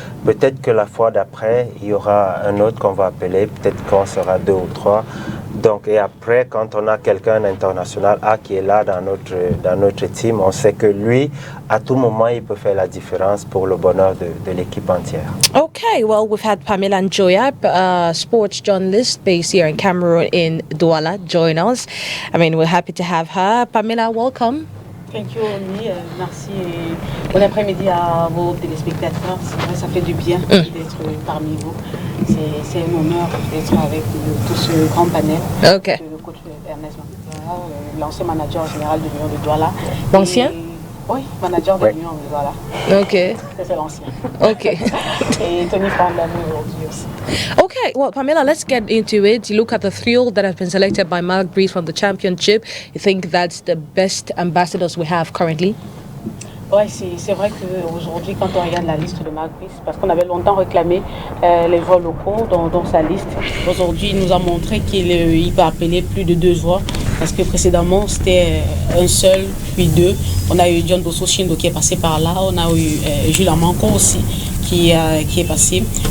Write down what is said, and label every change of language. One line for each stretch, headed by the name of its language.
French: Peut-être que la fois d'après, il y aura un autre qu'on va appeler, peut-être qu'on sera 2 ou 3. Donc, et après, quand on a quelqu'un international qui est là dans notre team, on sait que lui, à tout moment, il peut faire la différence pour le bonheur de l'équipe entière.
English: Okay, well, we've had Pamela Njoyap, sports journalist based here in Cameroon in Douala, join us. I mean, we're happy to have her. Pamela, welcome. Thank you, Omi.
French: Merci et bon après-midi à vos téléspectateurs. C'est vrai, ça fait du bien d'être parmi vous. C'est un honneur d'être avec tout ce grand panel. Okay. Le coach Ernest Mampouara, l'ancien manager général de l'Union de Douala. L'ancien? Oui, manager de l'Union de Douala. Okay. C'est l'ancien. Okay. Et Tony Fandami aujourd'hui aussi.
English: Okay, well, Pamela, let's get into it. You look at the trio that have been selected by Mark Breeze from the championship. You think that's the best ambassadors we have currently?
French: Oui, c'est vrai qu'aujourd'hui, quand on regarde la liste de Mark Breeze, parce qu'on avait longtemps réclamé les joueurs locaux dans sa liste, aujourd'hui, il nous a montré qu'il peut appeler plus de 2 joueurs, parce que précédemment, c'était un seul, puis 2. On a eu John Bosso Shindo qui est passé par là, on a eu Jules Amanko aussi qui est passé.